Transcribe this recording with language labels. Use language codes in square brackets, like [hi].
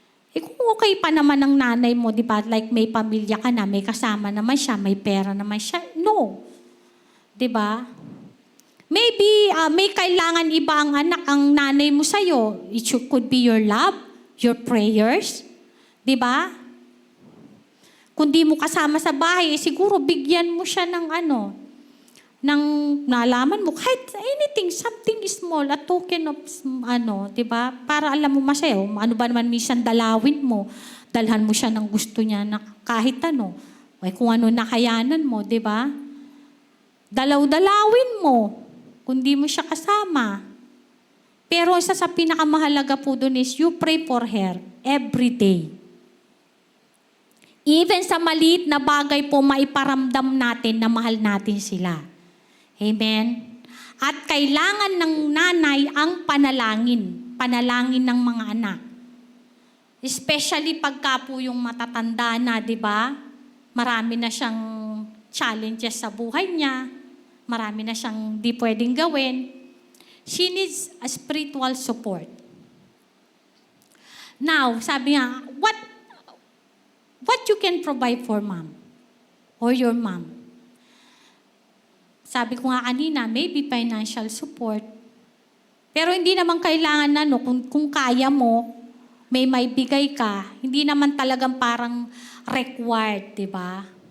[tl] Kung okay pa naman ng nanay mo, di ba? Like may pamilya ka na, may kasama naman siya, may pera naman siya. No. Di ba? Maybe may kailangan iba ang anak, ang nanay mo sa'yo. [en] Could be your love, your prayers. [tl] Di ba? Kung di mo kasama sa bahay, siguro bigyan mo siya ng ng nalaman mo, kahit [en] anything, something small, a token of, [tl] di ba? Para alam mo masaya, ano ba naman minsan dalawin mo, dalhan mo siya ng gusto niya na kahit kung ano nakayanan mo, di ba? Dalaw-dalawin mo, kung di mo siya kasama. Pero isa sa pinakamahalaga po doon is, [en] you pray for her every day. [tl] Even sa maliit na bagay po, maiparamdam natin na mahal natin sila. Amen? At kailangan ng nanay ang panalangin ng mga anak. Especially pagka po yung matatanda na, di ba? Marami na siyang challenges sa buhay niya. Marami na siyang di pwedeng gawin. [en] She needs a spiritual support. Now, [tl] sabi nga, [en] what you can provide for mom or your mom? [tl] Sabi ko nga kanina, [en] maybe financial support. [tl] Pero hindi naman kailangan kung kaya mo, may bigay ka, hindi naman talagang parang required, di ba?